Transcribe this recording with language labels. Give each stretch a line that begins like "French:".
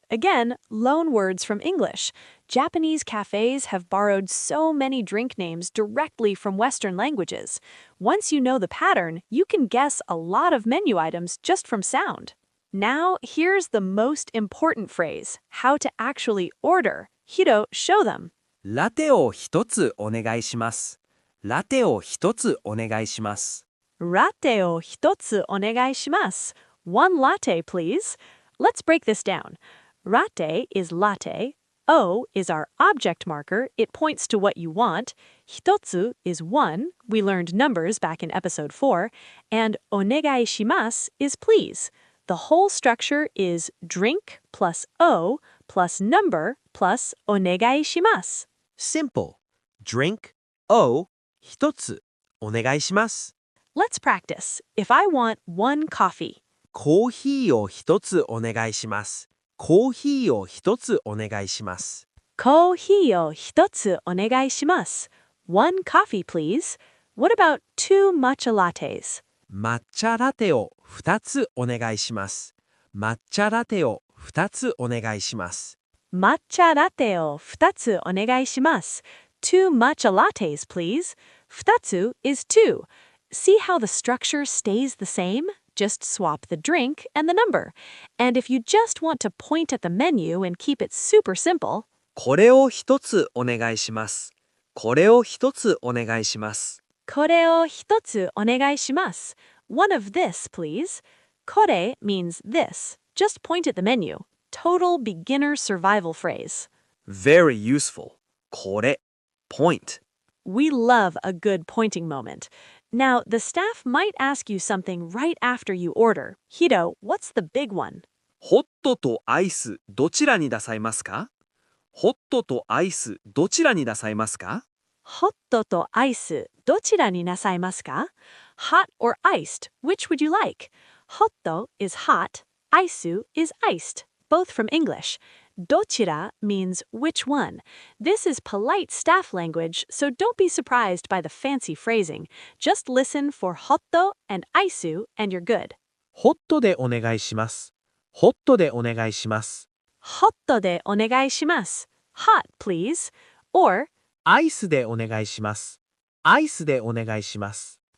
English: Again, loan words from English. Japanese cafes have borrowed so many drink names directly from Western languages. Once you know the pattern, you can guess a lot of menu items just from sound. Now, here's the most important phrase, how to actually order. Hiro, show them.
Japanese: ラテを一つお願いします。ラテを一つお願いします。 Rate o hitotsu onegaishimasu.
English: One latte, please. Let's break this down. Rate is latte. O is our object marker. It points to what you want. Hitotsu is one. We learned numbers back in episode 4. And onegaishimasu is please. The whole structure is drink plus O plus number plus onegaishimasu. Simple. Drink. O. 一つ
Japanese: お願いします。
English: Let's practice. If I want one coffee,
Japanese: コーヒーを一つお願いします。コーヒーを一つお願いします。 Koohiiを一つお願いします.
English: One coffee, please. What about two matcha lattes?
Japanese: 抹茶ラテを二つお願いします。抹茶ラテを二つお願いします。 Matcha latte を二つお願いします.
English: Two matcha lattes, please. 二つ is two. See how the structure stays the same? Just swap the drink and the number. And if you just want to point at the menu and keep it super simple,
Japanese: これを一つお願いします。これを一つお願いします。これを一つお願いします.
English: One of this, please. これ means this. Just point at the menu. Total beginner survival phrase. Very useful. これ point. We love a good pointing moment. Now, the staff might ask you something right after you order. Hiro, what's the big one?
Japanese: ホットとアイスどちらになさいますか？ホットとアイスどちらになさいますか？ホットとアイスどちらになさいますか?
English: Hot or iced, which would you like? Hotto is hot, aisu is iced, both from English. Dochira means which one. This is polite staff language, so don't be surprised by the fancy phrasing. Just listen for hotto and aisu and you're good.
Japanese: ホットでお願いします。ホットでお願いします。 Hotto de onegaishimasu.
English: Hot, please. Or
Japanese: アイスでお願いします。アイスでお願いします。